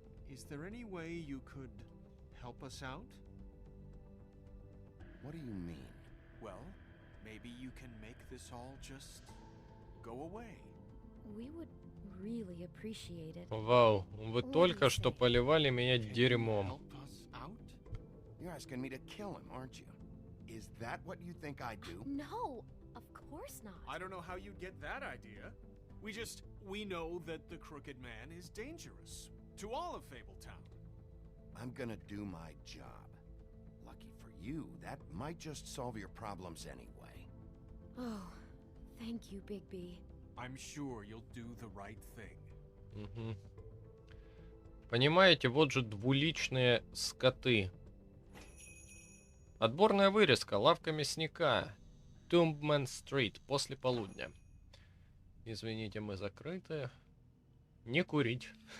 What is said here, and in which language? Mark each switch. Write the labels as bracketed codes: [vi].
[en] Is there any way you could help us out? What do you mean? Well, maybe you can make this all just go away. We would really appreciate it. [ru] Вау, вы только что поливали меня [en] Can you [ru] дерьмом. [en] help us out? You're asking me to kill him, aren't you? Is that what you think I do? No, of course not. I don't know how you'd get that idea. We know that the Crooked Man is dangerous to all of Fabletown. I'm gonna do my job. Lucky for you, that might just solve your problems anyway. Oh, thank you, Bigby. I'm sure you'll do the right thing. Угу. [ru] Понимаете, вот же двуличные скоты. Отборная вырезка, лавка мясника. Тумбмен-стрит, после полудня. Извините, мы закрыты. Не курить.